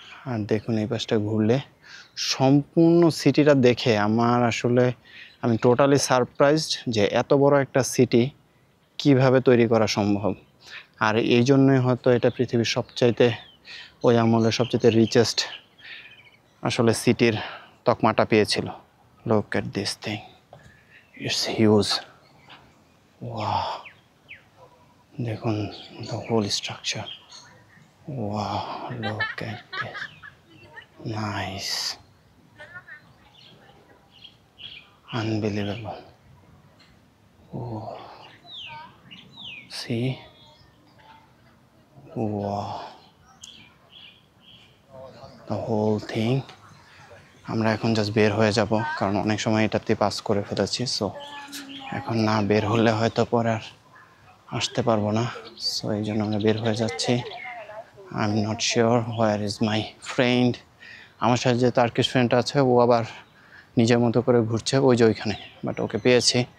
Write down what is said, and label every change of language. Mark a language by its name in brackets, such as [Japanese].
[Bangla] আর দেখুন এই পাশটা ঘুরলে সম্পূর্ণ সিটিটা দেখে আমার আসলে আমি টোটালি সারপ্রাইজড যে এত বড় একটা সিটি কিভাবে তৈরি করা সম্ভব। আর এই জন্যই হয়তো এটা পৃথিবীর সবচাইতে ওই আমলের সবচাইতে রিচেস্ট আসলে সিটির তকমাটা পেয়েছিল। [English] Look at this thing, it's huge. Wow, দেখুন the whole structure. Wow, look at this, nice, unbelievable. Oh, see, wow, the whole thing. [Bangla] আমরা এখন জাস্ট বের হয়ে যাব, কারণ অনেক সময় এটাতে পাস করে ফেলেছি। সো এখন না বের হলে হয়তো পরে আর আসতে পারবো না। সো এই জন্য আমরা বের হয়ে যাচ্ছি। [English] I am not sure where is my friend. [Bangla] আমার সাথে যে টার্কিশ ফ্রেন্ড আছে ও আবার নিজের মতো করে ঘুরছে ওই যে ওইখানে, বাট ওকে পেয়েছি।